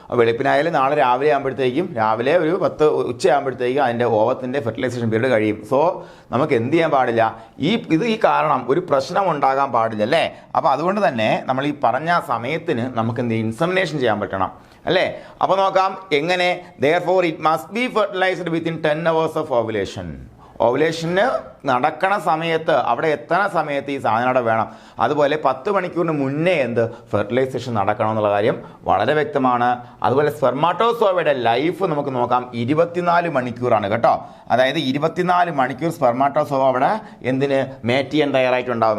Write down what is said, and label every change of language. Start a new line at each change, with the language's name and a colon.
Malayalam: വെളുപ്പിനായാലും നാളെ രാവിലെ ആകുമ്പോഴത്തേക്കും, രാവിലെ ഒരു 10 ഉച്ചയാകുമ്പോഴത്തേക്കും അതിൻ്റെ ഓവത്തിൻ്റെ ഫെർട്ടിലൈസേഷൻ പീരീഡ് കഴിയും. സോ നമുക്ക് എന്ത് ചെയ്യാൻ പാടില്ല? ഈ കാരണം ഒരു പ്രശ്നം ഉണ്ടാകാൻ പാടില്ല അല്ലേ? അപ്പോൾ അതുകൊണ്ട് തന്നെ നമ്മൾ ഈ പറഞ്ഞ സമയത്തിന് നമുക്ക് എന്ത് ഇൻസെമിനേഷൻ ചെയ്യാൻ പറ്റണം അല്ലേ? അപ്പോൾ നോക്കാം എങ്ങനെ.
English: therefore it must be fertilized within 10 hours of ovulation.
Malayalam: ഓവുലേഷന് നടക്കണ സമയത്ത്, അവിടെ എത്തണ സമയത്ത് ഈ സാധനം അവിടെ വേണം. അതുപോലെ 10 മണിക്കൂറിന് മുന്നേ ഫെർട്ടിലൈസേഷൻ നടക്കണം എന്നുള്ള കാര്യം വളരെ വ്യക്തമാണ്. അതുപോലെ സ്പെർമാറ്റോസോവയുടെ ലൈഫ് നമുക്ക് നോക്കാം. 24 മണിക്കൂറാണ് കേട്ടോ. അതായത് 24 മണിക്കൂർ സ്പെർമാറ്റോസോവ അവിടെ മേറ്റ് ചെയ്യാൻ തയ്യാറായിട്ടുണ്ടാവും.